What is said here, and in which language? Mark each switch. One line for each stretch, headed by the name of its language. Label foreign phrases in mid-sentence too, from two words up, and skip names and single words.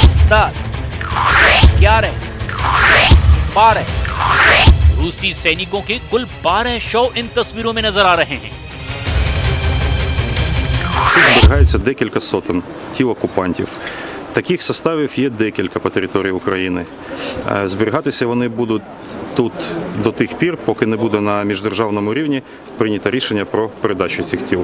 Hindi: लगातार 11, 12 रूसी सैनिकों के कुल 12 शव इन तस्वीरों में नजर आ रहे हैं।
Ukrainian: Тут зберігається декілька сотень тіл окупантів. Таких составів є декілька по території України. Зберігатися вони будуть тут до тих пір, поки не буде на міждержавному рівні прийнято рішення про передачу цих тіл.